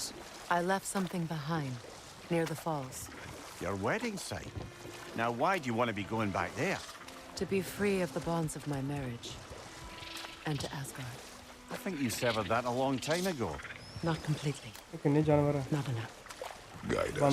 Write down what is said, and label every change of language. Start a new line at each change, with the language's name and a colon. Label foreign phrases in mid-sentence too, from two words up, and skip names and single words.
English: I left something behind, near the falls. Your wedding site. Now, why do you want to be going back there? To be free of the bonds of my marriage. And to Asgard. I think you severed that a long time ago. Not completely.
Punjabi: ਇਹ ਕਿੰਨੇ ਜਾਨਵਰ ਆ
English: Not enough. Guide us.